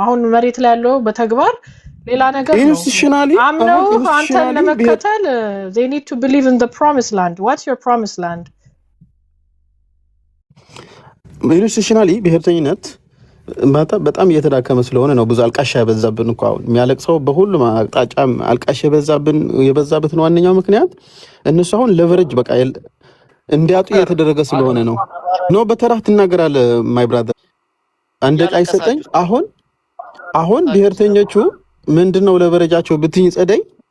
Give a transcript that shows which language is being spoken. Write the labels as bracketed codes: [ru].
[am] አሁን መሬት ላይ ያለው በተግባር ሌላ ነገር ነው። ኢንስቲቱሽናሊ አምነው አንተን ለመከተል [en] they need to believe in the promised land. What's your promised land? [am] ኢንስቲቱሽናሊ ብሔርተኝነት በጣም እየተዳከመ ስለሆነ ነው። ብዙ አልቃሻ የበዛብን እኮ አሁን የሚያለቅሰው በሁሉም አቅጣጫ አልቃሻ የበዛበትን ዋነኛው ምክንያት እነሱ አሁን ለቨረጅ በቃ እንዲያጡ እየተደረገ ስለሆነ ነው። ኖ በተራህ ትናገራለህ ማይ ብራዘር አንድ ቃይ ሰጠኝ። አሁን ብሔርተኞቹ ምንድነው ለበረጃቸው ብትኝ ጸደይ